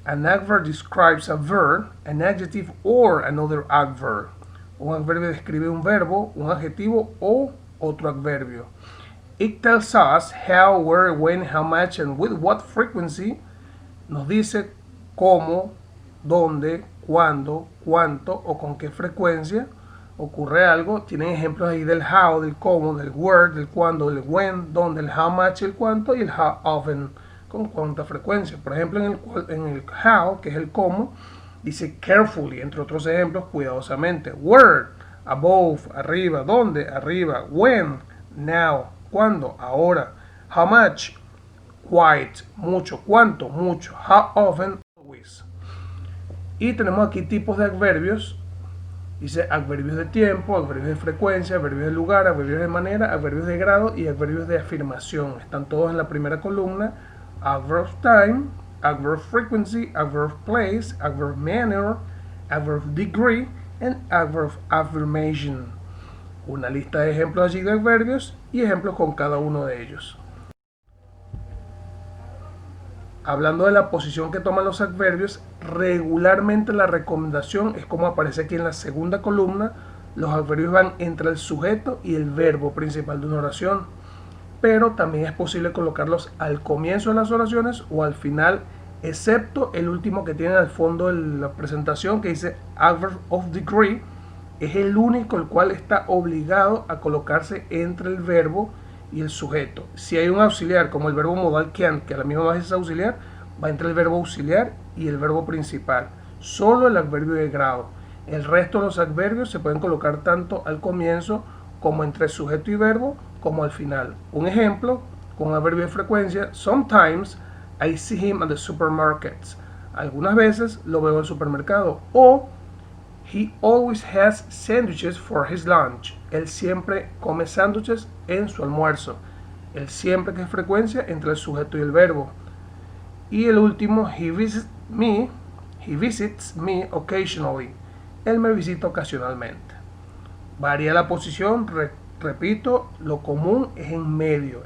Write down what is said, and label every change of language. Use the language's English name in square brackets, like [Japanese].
[English] An adverb describes a verb, an adjective or another adverb. [Spanish] Un adverbio describe un verbo, un adjetivo o otro adverbio. [English] It tells us how, where, when, how much and with what frequency. [Spanish] Nos dice cómo, dónde, cuándo, cuánto o con qué frecuencia ocurre algo. Tienen ejemplos ahí del how, del cómo, del where, del cuándo, del when, dónde, el how much, el cuánto y el how often, con cuánta frecuencia. Por ejemplo, en el how, que es el cómo, dice carefully, entre otros ejemplos, cuidadosamente. Where, above, arriba, dónde, arriba. When, now, cuándo, ahora. How much, quite, mucho, cuánto, mucho. How often, always. Y tenemos aquí tipos de adverbios. Dice adverbios de tiempo, adverbios de frecuencia, adverbios de lugar, adverbios de manera, adverbios de grado y adverbios de afirmación. Están todos en la primera columna. [English] Adverb of time, adverb of frequency, adverb of place, adverb of manner, adverb of degree, and adverb of affirmation. [Spanish] Una lista de ejemplos allí de adverbios y ejemplos con cada uno de ellos. Hablando de la posición que toman los adverbios, regularmente la recomendación es como aparece aquí en la segunda columna. Los adverbios van entre el sujeto y el verbo principal de una oración, pero también es posible colocarlos al comienzo de las oraciones o al final, excepto el último que tiene al fondo de la presentación que dice adverb of degree. Es el único el cual está obligado a colocarse entre el verbo y el sujeto. Si hay un auxiliar como el verbo modal can, que a la misma vez es auxiliar, va entre el verbo auxiliar y el verbo principal. Solo el adverbio de grado. El resto de los adverbios se pueden colocar tanto al comienzo como entre sujeto y verbo, como al final. [English] Un ejemplo con adverbio de frecuencia: sometimes I see him at the supermarket. [Spanish] Algunas veces lo veo en el supermercado. [English] O he always has sandwiches for his lunch. [Spanish] Él siempre come sándwiches en su almuerzo. El siempre, que es frecuencia entre el sujeto y el verbo. [English] Y el último, he visits me occasionally. [Spanish] Él me visita ocasionalmente. Varía la posición, repito, lo común es en medio.